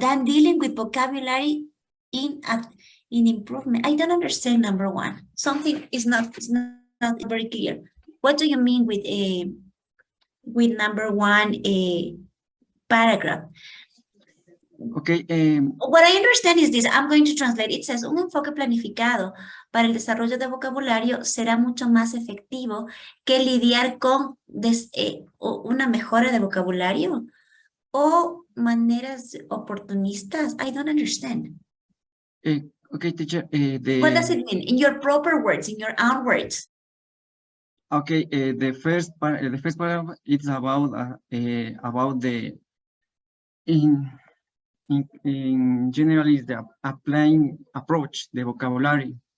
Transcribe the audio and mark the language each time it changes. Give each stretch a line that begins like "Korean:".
English: Than dealing with vocabulary in improvement. I don't understand number one. Something is not very clear. What do you mean with number one paragraph? Okay. What I understand is this. I'm going to translate. It says,
Spanish: un enfoque planificado para el desarrollo de vocabulario será mucho más efectivo que lidiar con una mejora de vocabulario o maneras oportunistas.
English: I don't understand. Okay, teacher. What does it mean in your proper words, in your own words? Okay, the first paragraph it's about the in general is the applying approach, the vocabulary.